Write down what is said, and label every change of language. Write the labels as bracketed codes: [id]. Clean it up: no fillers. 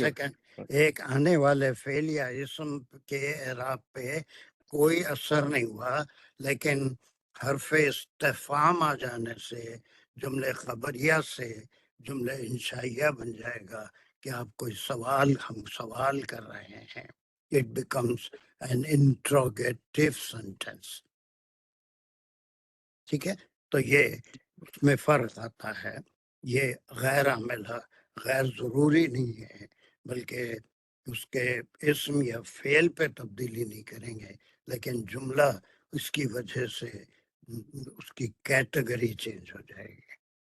[ur] Second, ایک آنے والے فعل یا اسم کے اعراب پہ کوئی اثر نہیں ہوا، لیکن حرف استفہام آ جانے سے جملے خبریہ سے جملے انشائیہ بن جائے گا کہ آپ کوئی ہم سوال کر رہے ہیں. [en] It becomes an interrogative sentence. [ur] ٹھیک ہے، تو یہ اس میں فرق آتا ہے. یہ غیر عاملہ غیر ضروری نہیں ہے، بلکہ اس کے اسم یا فعل پہ تبدیلی نہیں کریں گے، لیکن جملہ اس کی وجہ سے اس کی کیٹیگری چینج ہو جائے گی.